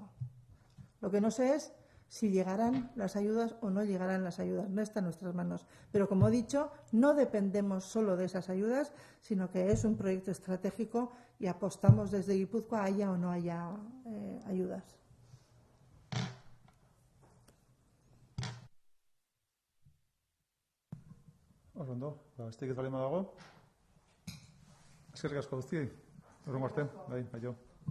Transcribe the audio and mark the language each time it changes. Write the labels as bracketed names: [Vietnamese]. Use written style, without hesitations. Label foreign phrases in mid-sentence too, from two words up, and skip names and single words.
[Spanish] Lo que no sé es si llegarán las ayudas o no llegarán las ayudas, no está en nuestras manos. Pero, como he dicho, no dependemos solo de esas ayudas, sino que es un proyecto estratégico y apostamos desde Guipúzcoa, haya o no haya ayudas. [Basque] Ondo, besterik ez balima dago. Eskerrik asko guztiei. Hurrengo arte, bai, aio.